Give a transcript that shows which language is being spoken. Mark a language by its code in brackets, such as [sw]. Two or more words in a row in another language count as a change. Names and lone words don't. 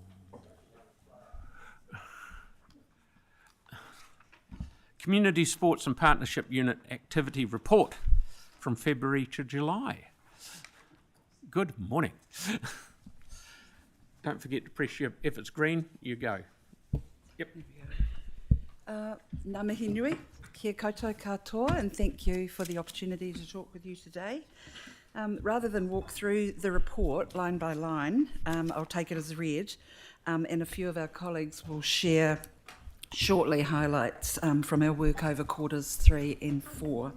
[en] Community Sports and Partnership Unit Activity Report from February to July. Good morning. Don't forget to press your, if it's green, you go. Yep. [mi] Ngā mihi nui, kia koutou katoa, [en] and thank you for the opportunity to talk with you today. Rather than walk through the report line by line, I'll take it as read, and a few of our colleagues will share shortly highlights from our work over quarters 3 and 4.